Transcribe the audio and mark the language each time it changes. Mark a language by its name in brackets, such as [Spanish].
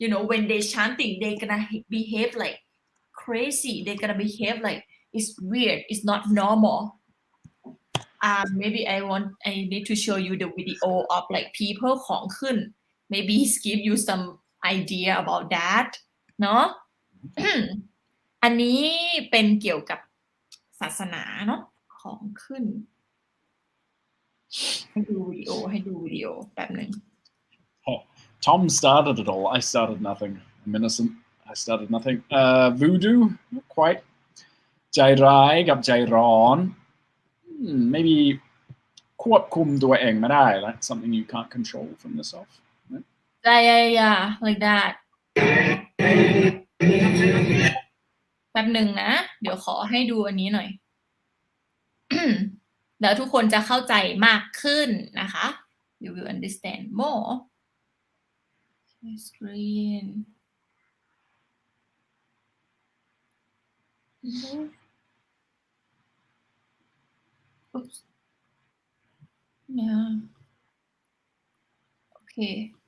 [English] when they chanting they gonna behave like crazy they gonna behave like it's weird it's not normal maybe I need to show you the video of like people ของขึ้น maybe give you some idea about that เนาะ [Thai] อันนี้เป็นเกี่ยวกับศาสนาเนาะของขึ้นให้ดูวิดีโอแป๊บหนึ่ง [English] Tom started it all. I started nothing. I'm innocent. I started nothing. Voodoo, not quite. [Thai] ใจร้ายกับใจร้อน [English] maybe [Thai] ควบคุมตัวเองไม่ได้ [English] That's something you can't control from yourself. yeah like that [Thai] แป๊บหนึ่งนะเดี๋ยวขอให้ดูอันนี้หน่อย แล้วทุกคนจะเข้าใจมากขึ้นนะคะ [English] you will understand more screen oops yeah okay